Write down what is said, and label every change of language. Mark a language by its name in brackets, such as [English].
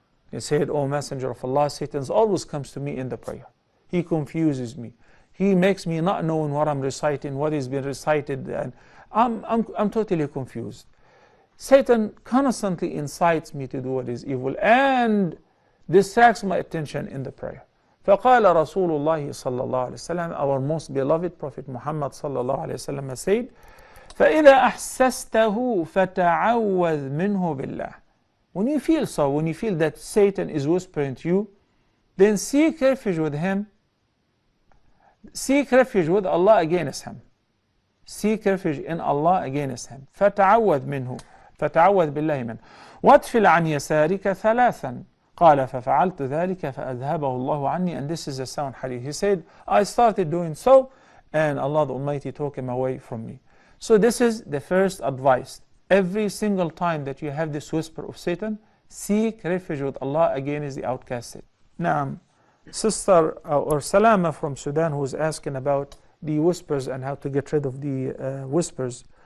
[English] He said, O Messenger of Allah, Satan always comes to me in the prayer. He confuses me. He makes me not knowing what I'm reciting, what is being recited, and I'm totally confused. Satan constantly incites me to do what is evil and distracts my attention in the prayer. [Arabic] فقال رسول الله صلى الله عليه وسلم, [English] our most beloved Prophet Muhammad [Arabic] صلى الله عليه وسلم said, فإذا أحسسته فتعوذ منه بالله. [English] When you feel so, when you feel that Satan is whispering to you, then seek refuge with him. Seek refuge with Allah against him. Seek refuge in Allah against him. [Arabic] فتعوذ منه, فتعوذ بالله منه. وادفل عن يسارك ثلاثا. قال ففعلت ذلك فأذهبه الله عني. [English] And this is a sound hadith. He said, I started doing so, and Allah the Almighty took him away from me. So this is the first advice. Every single time that you have this whisper of Satan, seek refuge with Allah against the outcasted. Now, Sister or Salama from Sudan, who is asking about the whispers and how to get rid of the whispers.